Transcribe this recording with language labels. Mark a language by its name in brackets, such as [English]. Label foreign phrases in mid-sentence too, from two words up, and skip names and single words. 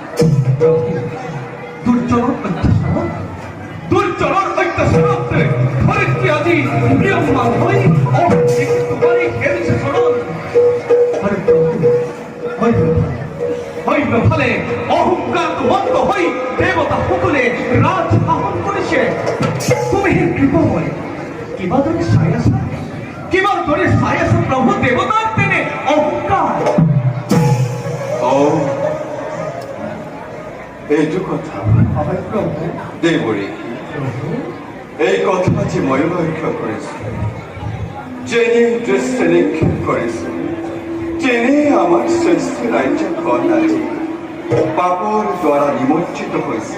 [Assamese] দুৰ্জনৰ অত্যাচাৰত ধৰিত্ৰী আজি প্ৰিয়মান হৈ তোমাৰে খেলিছে চৰণ। আৰু অন্যফালে অহংকার বন্ধ হৈ দেবতা সকলে রাজ শাসন কৰিছে। তুমি সেই কৃপময় কিবা দৰে চাই আছা প্ৰভু দেৱতাৰ তেনে অহংকাৰ। এইটো কথা হয় প্ৰভু দেৱৰী এই কথা যে মই লক্ষ্য কৰিছো যেনে দৃষ্টি নিক্ষেপ কৰিছো যেনে আমাৰ শ্ৰেষ্ঠ ৰাজ্যখন আজি পাপৰ দ্বাৰা নিমজ্জিত হৈছে